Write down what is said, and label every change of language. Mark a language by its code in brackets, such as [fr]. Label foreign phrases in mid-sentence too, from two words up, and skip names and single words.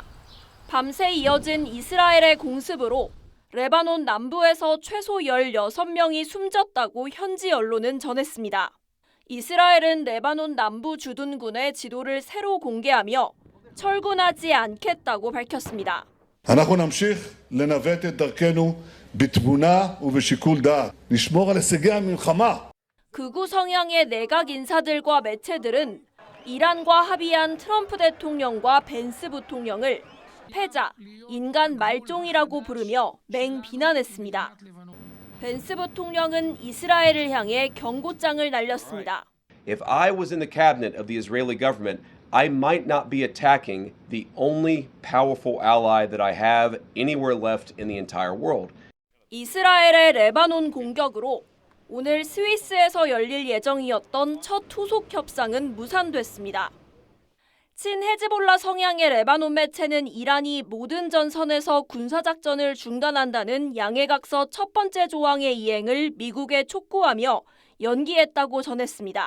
[ko] 밤새 이어진 이스라엘의 공습으로 레바논 남부에서 최소 16명이 숨졌다고 현지 언론은 전했습니다. 이스라엘은 레바논 남부 주둔군의 지도를 새로 공개하며 철군하지 않겠다고 밝혔습니다. [he] אנחנו נמשיך לנווט את דרכנו בתבונה ובשיקול דעת. לשמור על הישגי המלחמה. [ko] 극우 성향의 내각 인사들과 매체들은 이란과 합의한 트럼프 대통령과 벤스 부통령을 패자, 인간 말종이라고 부르며 맹비난했습니다. 벤스 부통령은 이스라엘을 향해 경고장을 날렸습니다. [en] If I was in the cabinet of the Israeli government, I might not be attacking the only powerful ally that I have anywhere left in the entire world. [ko] 이스라엘의 레바논 공격으로 오늘 스위스에서 열릴 예정이었던 첫 후속 협상은 무산됐습니다. 친 헤즈볼라 성향의 레바논 매체는 이란이 모든 전선에서 군사작전을 중단한다는 양해각서 첫 번째 조항의 이행을 미국에 촉구하며 연기했다고 전했습니다.